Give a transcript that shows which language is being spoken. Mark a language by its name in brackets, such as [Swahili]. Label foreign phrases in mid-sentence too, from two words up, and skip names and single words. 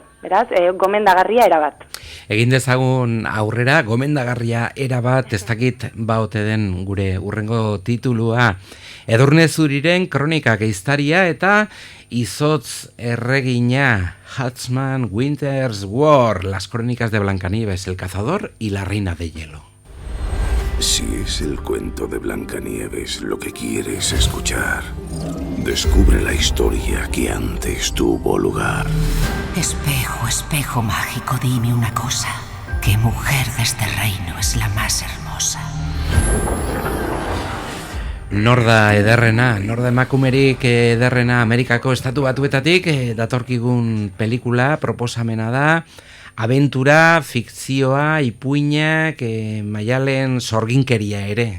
[Basque] Beraz, gomendagarria erabat. Egin dezagun aurrera, gomendagarria erabat, ez dakit baote den gure urrengo titulua. Edurne Zuriren kronikak ehiztaria eta izotz erregina, [English] Huntsman Winter's War, [Spanish] las crónicas de Blancanieves, el cazador y la reina de hielo. Si es el cuento de Blancanieves lo que quieres escuchar, descubre la historia que antes tuvo lugar. Espejo, espejo mágico, dime una cosa. ¿Qué mujer de este reino es la más hermosa? [Basque] Norda emakumerik ederrena Amerikako estatu batuetatik datorkigun pelikula, proposamena da, abentura, fikzioa, ipuinak, maialen sorginkeria ere.